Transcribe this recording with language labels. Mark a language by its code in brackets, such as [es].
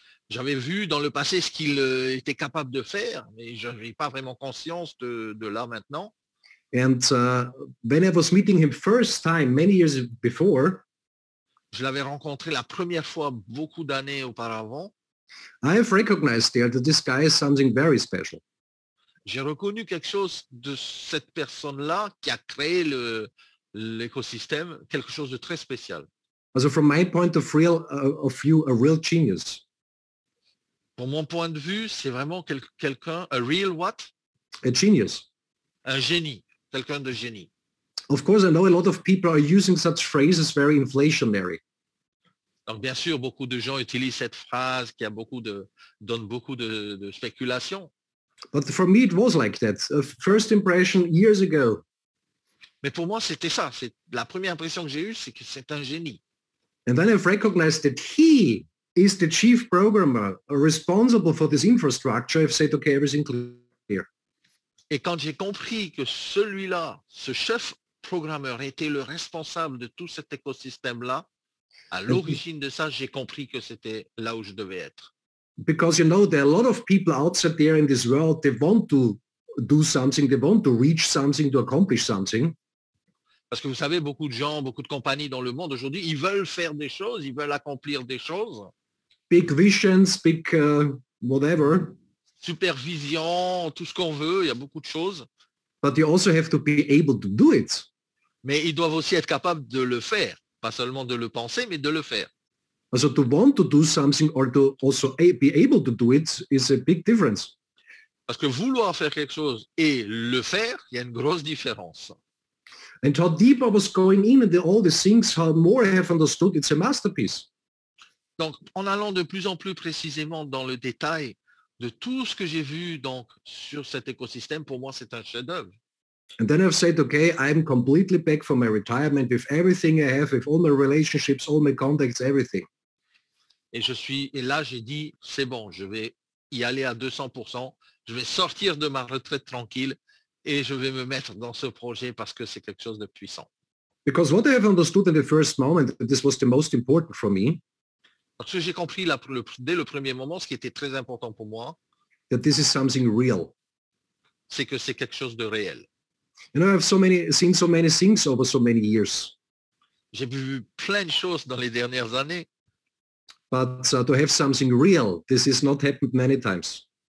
[fr] J'avais vu dans le passé ce qu'il était capable de faire, mais je n'avais pas vraiment conscience de là maintenant. [en] And when I was meeting him first time many years before, [fr] Je l'avais rencontré la première fois beaucoup d'années auparavant. [en] I have recognized there that this guy is something very special. [fr] J'ai reconnu quelque chose de cette personne-là qui a créé l'écosystème, quelque chose de très spécial. [en] Also from my point of view, a real genius. [fr] Pour mon point de vue, c'est vraiment quelqu'un, [en] a real what? A genius. [fr] Un génie, quelqu'un de génie. [en] Of course, I know a lot of people are using such phrases very inflationary. [fr] Donc, bien sûr, beaucoup de gens utilisent cette phrase qui donne beaucoup de spéculation. [en] But for me, it was like that. A first impression years ago. [fr] Mais pour moi, c'était ça. C'est la première impression que j'ai eue, c'est que c'est un génie. [en] And then I've recognized that he is the chief programmer responsible for this infrastructure. I've said, okay, everything clear. [fr] Et quand j'ai compris que celui-là, ce chef programmeur était le responsable de tout cet écosystème-là, à l'origine de ça, j'ai compris que c'était là où je devais être. [en] Because, you know, there are a lot of people outside there in this world, they want to do something, they want to reach something, to accomplish something. [fr] Parce que vous savez, beaucoup de gens, beaucoup de compagnies dans le monde aujourd'hui, ils veulent faire des choses, ils veulent accomplir des choses. [en] Big visions, big whatever. [fr] Supervision, tout ce qu'on veut, il y a beaucoup de choses. [en] But you also have to be able to do it. [fr] Mais ils doivent aussi être capables de le faire. Pas seulement de le penser, mais de le faire. [en] So to want to do something or to also be able to do it is a big difference. [fr] Parce que vouloir faire quelque chose et le faire, il y a une grosse différence. [en] And how deep I was going in and all the things, how more I have understood, it's a masterpiece. [fr] Donc, en allant de plus en plus précisément dans le détail de tout ce que j'ai vu donc sur cet écosystème, pour moi, c'est un chef-d'œuvre. [en] And then I've said, okay, I'm completely back from my retirement with everything I have, with all my relationships, all my contacts, everything. [fr] Et là, j'ai dit, c'est bon, je vais y aller à 200%. Je vais sortir de ma retraite tranquille et je vais me mettre dans ce projet parce que c'est quelque chose de puissant. [en] Because what I have understood in the first moment, this was the most important for me. [fr] Parce que j'ai compris dès le premier moment, ce qui était très important pour moi, [en] that this is something real. [fr] C'est que c'est quelque chose de réel. [en] You know, I've seen so many things over so many years. [fr] J'ai vu plein de choses dans les dernières années. [en] But to have something real, this has not happened many times.